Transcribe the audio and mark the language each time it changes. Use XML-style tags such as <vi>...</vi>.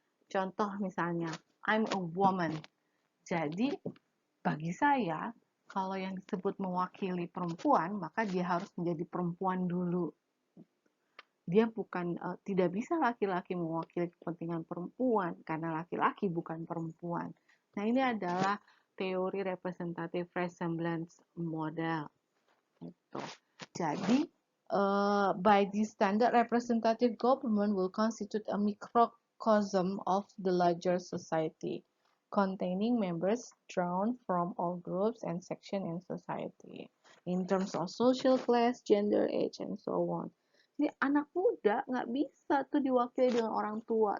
<id>Contoh misalnya,</id> <en>I'm a woman.</en> <id>Jadi bagi saya, kalau yang disebut mewakili perempuan, maka dia harus menjadi perempuan dulu. Dia bukan tidak bisa laki-laki mewakili kepentingan perempuan karena laki-laki bukan perempuan. Nah, ini adalah teori representative resemblance model. Gitu.</id> <en>Jadi, by this standard, representative government will constitute a microcosm of the larger society, containing members drawn from all groups and sections in society, in terms of social class, gender, age, and so on.</en> <id>Jadi anak muda nggak bisa tuh diwakili dengan orang tua.</id>